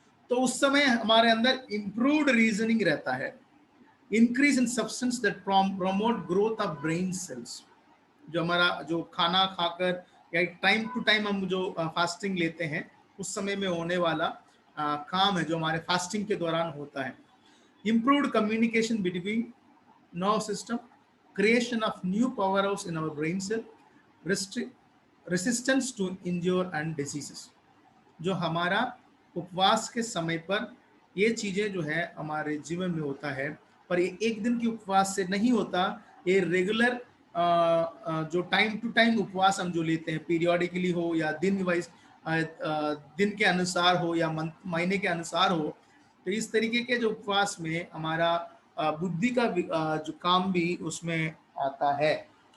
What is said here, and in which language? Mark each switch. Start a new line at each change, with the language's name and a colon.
Hindi: तो उस समय हमारे अंदर
English: improved reasoning
Hindi: रहता है,
English: Increase in substance that promote growth of brain cells.
Hindi: जो हमारा जो खाना खाकर या टाइम टू टाइम हम जो फास्टिंग लेते हैं, उस समय में होने वाला काम है जो हमारे फास्टिंग के दौरान होता है।
English: Improved communication between nerve system, creation of new powerhouse in our brain cell, resistance to injure and diseases.
Hindi: जो हमारा उपवास के समय पर ये चीज़ें जो है हमारे जीवन में होता है, पर ये एक दिन की उपवास से नहीं होता, ये रेगुलर जो टाइम टू टाइम उपवास हम जो लेते हैं, पीरियोडिकली हो या दिन वाइज, दिन के अनुसार हो या महीने के अनुसार हो, तो इस तरीके के जो उपवास में हमारा बुद्धि का जो काम भी उसमें आता है।